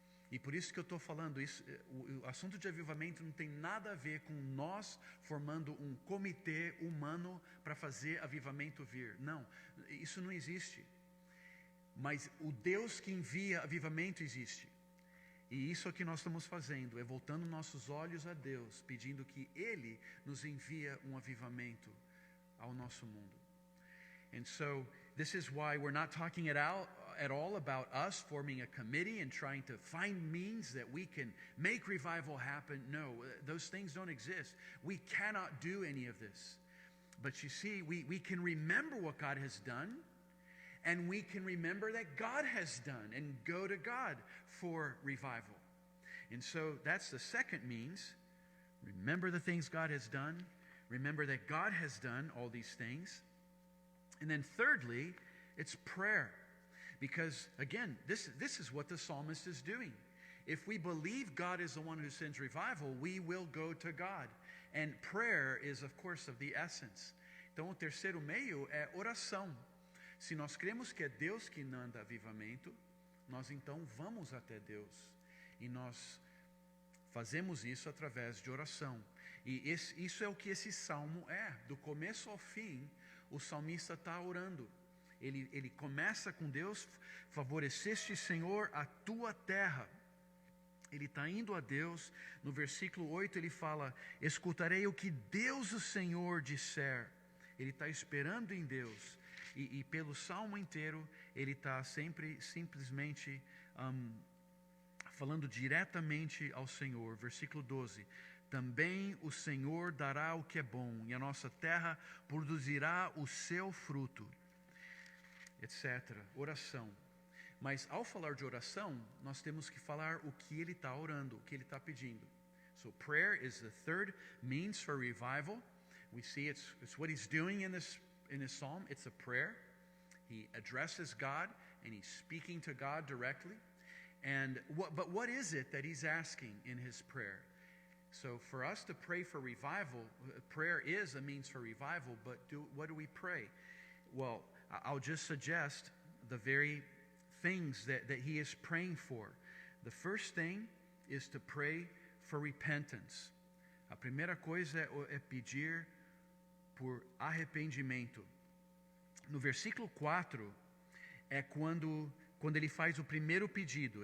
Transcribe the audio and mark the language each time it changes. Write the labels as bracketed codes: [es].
[pt] E por isso que eu estou falando isso. O assunto de avivamento não tem nada a ver com nós formando um comitê humano para fazer avivamento vir. Não, isso não existe. Mas o Deus que envia avivamento existe. E isso é o que nós estamos fazendo, é voltando nossos olhos a Deus, pedindo que Ele nos envie um avivamento ao nosso mundo. [en] And so, this is why we're not talking at all about us forming a committee and trying to find means that we can make revival happen. No, those things don't exist. We cannot do any of this. But you see, we can remember what God has done, and we can remember that God has done and go to God for revival. And so that's the second means. Remember the things God has done. Remember that God has done all these things. And then thirdly, it's prayer. Because again, this is what the psalmist is doing. If we believe God is the one who sends revival, we will go to God. And prayer is, of course, of the essence. [pt] Então, o terceiro meio é oração. Se nós cremos que é Deus que manda avivamento, nós então vamos até Deus. E nós fazemos isso através de oração. E isso é o que esse salmo é. Do começo ao fim, o salmista está orando. Ele começa com Deus, favoreceste, Senhor, a tua terra. Ele está indo a Deus. No versículo 8 ele fala, escutarei o que Deus o Senhor disser. Ele está esperando em Deus. E pelo salmo inteiro, ele está sempre simplesmente falando diretamente ao Senhor. Versículo 12. Também o Senhor dará o que é bom, e a nossa terra produzirá o seu fruto, etc. Oração. Mas ao falar de oração, nós temos que falar o que ele está orando, o que ele está pedindo. [en] So prayer is the third means for revival. We see it's what he's doing in this psalm. It's a prayer. He addresses God and he's speaking to God directly. But what is it that he's asking in his prayer? So for us to pray for revival, prayer is a means for revival, but what do we pray? Well, I'll just suggest the very things that he is praying for. The first thing is to pray for repentance. [pt] A primeira coisa é pedir por arrependimento. No versículo 4 é quando ele faz o primeiro pedido.